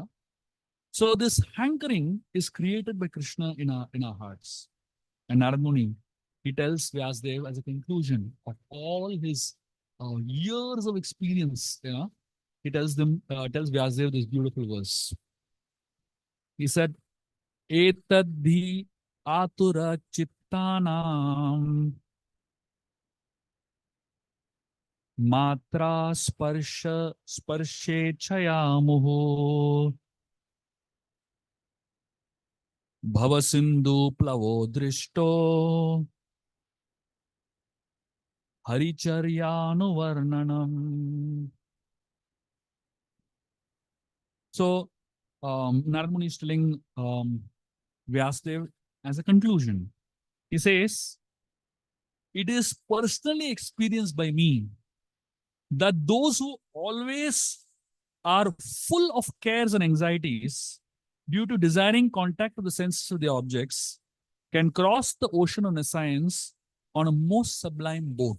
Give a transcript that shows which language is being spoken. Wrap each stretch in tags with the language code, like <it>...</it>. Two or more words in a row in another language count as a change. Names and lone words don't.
<en>So this hankering is created by Krishna in our hearts. And Narada Muni, he tells Vyasdev as a conclusion of all his years of experience, he tells Vyasdev this beautiful verse. He said,</en> <sa>Etadhi atura chittanam matra sparshe chayamuhu Bhavasindu plavo drishto haricharyanu varnanam.</sa> <en>So, Narada Muni is telling Vyasdev as a conclusion. He says, it is personally experienced by me that those who always are full of cares and anxieties due to desiring contact with the senses of the objects can cross the ocean of nescience on a most sublime boat.</en>